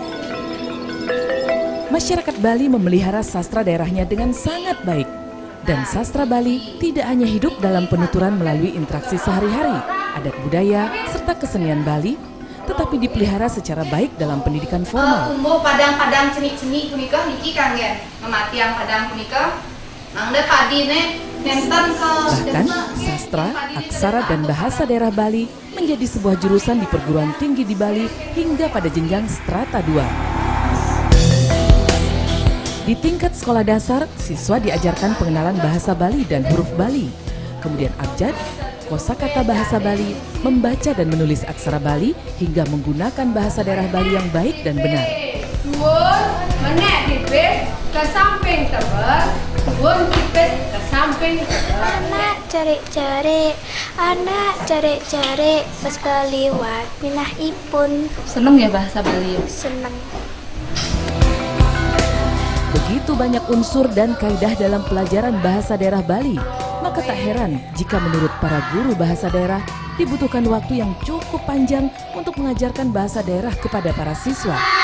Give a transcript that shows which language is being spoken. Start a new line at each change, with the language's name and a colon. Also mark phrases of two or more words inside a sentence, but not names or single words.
Indonesian: Masyarakat Bali memelihara sastra daerahnya dengan sangat baik. Dan sastra Bali tidak hanya hidup dalam penuturan melalui interaksi sehari-hari, adat budaya, serta kesenian Bali, tetapi dipelihara secara baik dalam pendidikan formal.
Balinese: Tumbuh padang-padang ceni-ceni punika niki kangen mematiang padang punika. Nangda padi nenten ke
Indonesian: Bahkan, sastra, aksara, dan bahasa daerah Bali menjadi sebuah jurusan di perguruan tinggi di Bali hingga pada jenjang strata 2. Di tingkat sekolah dasar, siswa diajarkan pengenalan bahasa Bali dan huruf Bali, kemudian abjad, kosakata bahasa Bali, membaca dan menulis aksara Bali, hingga menggunakan bahasa daerah Bali yang baik dan benar.
Balinese: Tuwon, menek dipit ke samping tebal, tuwon dipit ke samping tebal. Anak cari-cari, pas kaliwat minah ipun.
Indonesian: Seneng ya bahasa Bali ya? Seneng. Begitu banyak unsur dan kaidah dalam pelajaran bahasa daerah Bali, maka tak heran jika menurut para guru bahasa daerah dibutuhkan waktu yang cukup panjang untuk mengajarkan bahasa daerah kepada para siswa.